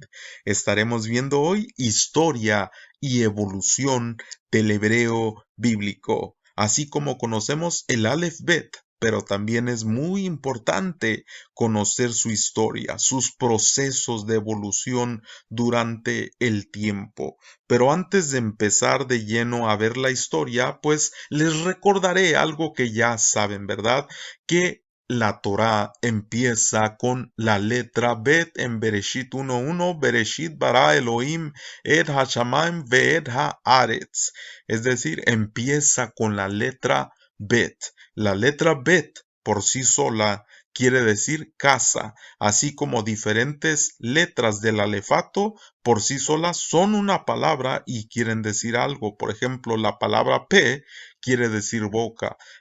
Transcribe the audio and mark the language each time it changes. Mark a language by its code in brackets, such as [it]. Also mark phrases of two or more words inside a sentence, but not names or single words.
[es] Estaremos viendo hoy historia y evolución del hebreo bíblico, así como conocemos el Aleph Bet, pero también es muy importante conocer su historia, sus procesos de evolución durante el tiempo. Pero antes de empezar de lleno a ver la historia, pues les recordaré algo que ya saben, ¿verdad? Que la Torá empieza con la letra Bet en Bereshit 1:1, [he] בראשית ברא אלהים את השמים ואת הארץ. [es] Es decir, empieza con la letra Bet. La letra Bet por sí sola quiere decir casa, así como diferentes letras del alefato por sí solas son una palabra y quieren decir algo. Por ejemplo, la palabra P quiere decir boca.